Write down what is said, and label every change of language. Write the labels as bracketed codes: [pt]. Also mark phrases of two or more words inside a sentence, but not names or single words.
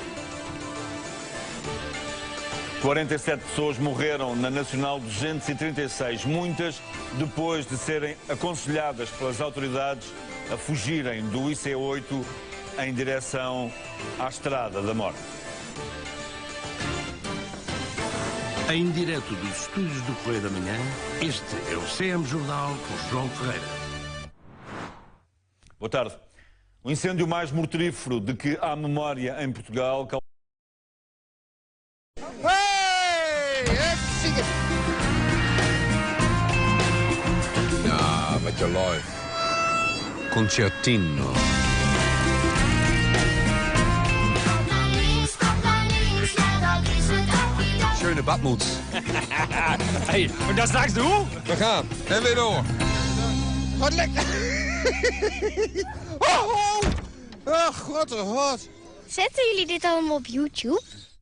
[pt] 47 pessoas morreram na Nacional 236, muitas depois de serem aconselhadas pelas autoridades a fugirem do IC8 em direção à Estrada da Morte. Em direto dos estúdios do Correio da Manhã, este é o CM Jornal com João Ferreira. Boa tarde. O incêndio mais mortífero de que há memória em Portugal... [en] Your life. [de] Concertino. Schöne Badmuts. Hey, und das sagst du? [nl] We gaan. En weer door. Wat lekker. Oh, oh. Ach, wat een hot. Zetten jullie dit allemaal op YouTube?